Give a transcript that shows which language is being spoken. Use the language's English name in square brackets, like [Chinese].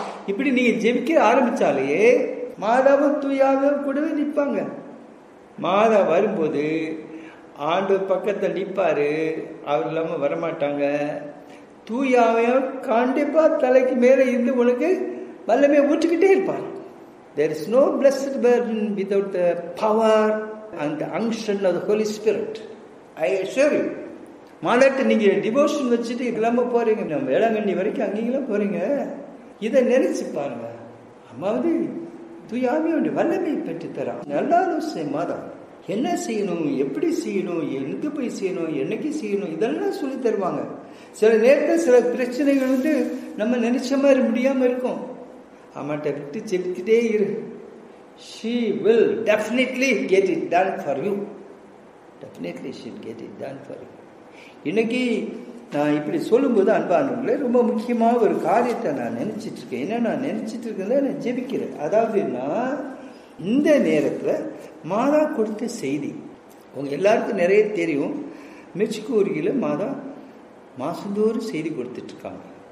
[Tamil] இப்படி நீங்க ஜெபிக்க ஆரம்பிச்சாலே மாதாவும் தூயாவும் கூடவே நிற்பாங்க. மாதா வரும்போது ஆண்டவர் பக்கத்தில் நிற்பாரு, அவர் இல்லாம வரமாட்டாங்க. தூயாவையும் கண்டிப்பா தலைக்கு மேலே இருந்து உனக்கு வல்லமையை ஊற்றிக்கிட்டே இருப்பார். [English] There is no blessed burden without the power and the unction of the Holy Spirit. I assure you. [Tamil] மாதாட்டு நீங்க டிவோஷன் வச்சுட்டு இல்லாம போறீங்க, நம்ம வேளாங்கண்ணி வரைக்கும் அங்கெல்லாம் போறீங்க, இதை நினைச்சு பாருங்க. அம்மா தூயாமையோட வல்லமை பெற்று தரான். நல்ல ஆலோசனை மாதா. என்ன செய்யணும், எப்படி செய்யணும், எங்க போய் செய்யணும், என்னைக்கு செய்யணும், இதெல்லாம் சொல்லி தருவாங்க. சில நேரத்தில் சில பிரச்சனைகள் நம்ம நினைச்ச மாதிரி முடியாம இருக்கும். அம்மாட்ட விட்டு செலுத்திட்டே இரு. [English] She will definitely get it done for you. Definitely she will get it done for you. [Tamil] இன்னைக்கு நான் இப்படி சொல்லும்போது அன்பானவர்களே, ரொம்ப முக்கியமாக ஒரு காரியத்தை நான் நினைச்சிட்டு இருக்கேன். என்ன நான் நினைச்சிட்டு இருக்கேன், நான் ஜெபிக்கிறேன். அதாவது நான் இந்த நேரத்தில் மாதா கொடுத்த செய்தி உங்க எல்லாருக்கும் நிறைய தெரியும். மெக்சிகோ அருகில் மாதா மாசந்தோறும் செய்தி கொடுத்துட்டு இருக்காங்க.